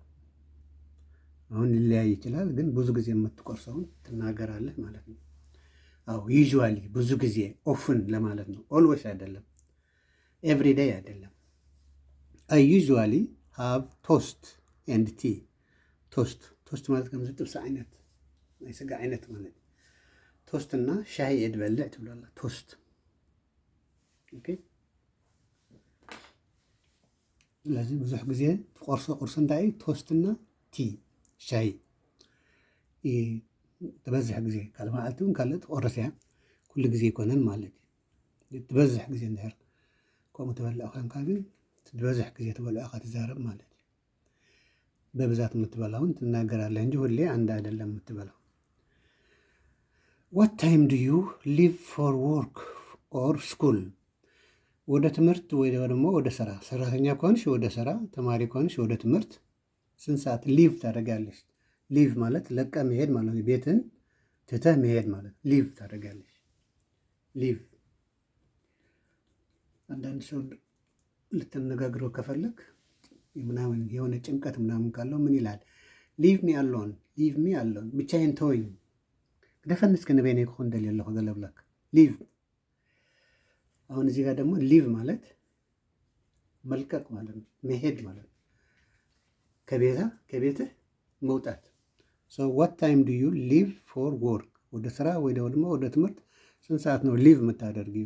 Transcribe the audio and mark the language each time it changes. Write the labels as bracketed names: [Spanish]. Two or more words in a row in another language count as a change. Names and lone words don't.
[Amharic] አሁን ሊለያይ ይችላል፣ ግን ብዙ ጊዜ የምትቆርሰውን ትናገራለህ ማለት ነው። አዎ ዩዥዋሊ፣ ብዙ ጊዜ፣ ኦፍን ለማለት ነው። ኦልዌይስ አይደለም፣ ኤቭሪዴይ አይደለም። [English] I usually have toast and tea። [Tigrinya] ቶስት ማለት ከምዚ ጥብሲ ዓይነት ናይ ስጋ ዓይነት ማለት ቶስት እና ሻሂ እየ ድበልዕ ትብለላ ቶስት። ኦኬ። ስለዚህ ብዙሕ ግዜ ትቆርሶ ቁርሲ እንታይ እዩ? ቶስትና ቲ ሻሂ። ትበዝሕ ግዜ ካልእ መዓልቲ እውን ካልእ ትቆርስ እያ፣ ኩሉ ግዜ ይኮነን ማለት እዩ። ትበዝሕ ግዜ እንድሕር ከምኡ ትበልዕ ኮንካ ግን ትበዝሕ ግዜ ትበልዖ ኢኻ ትዛረብ ማለት እዩ። [Amharic] በብዛት የምትበላውን ትናገራለህ እንጂ ሁሌ አንድ አይደለም የምትበላው። [English] what time do you leave for work or school? [Amharic] ወደ ትምህርት ወይ ደግሞ ወደ ስራ። ሰራተኛ ከሆንሽ ወደ ስራ፣ ተማሪ ከሆንሽ ወደ ትምህርት ስንት ሰዓት ሊቭ ታደርጋለሽ? ሊቭ ማለት ለቀ መሄድ ማለት ነው። ቤትን ትተህ መሄድ ማለት ሊቭ ታደርጋለሽ። ሊቭ። አንዳንድ ሰው ልትነጋግረው ከፈለግ ምናምን የሆነ ጭንቀት ምናምን ካለው ምን ይላል? [English] leave me alone፣ leave me alone፣ [Amharic] ብቻዬን ተወኝ፣ [Tigrinya] ክደፈንስ ክንበይነ ክኾን ደልየ ኣለኹ ዘለብለክ [Amharic] ሊቭ። አሁን እዚህ ጋር ደግሞ ሊቭ ማለት መልቀቅ ማለት ነው፣ መሄድ ማለት ነው። ከቤትህ መውጣት። [English] so what time do you leave for work? [Amharic] ወደ ስራ ወይ ደግሞ ወደ ትምህርት ስንት ሰዓት ነው ሊቭ የምታደርጊው?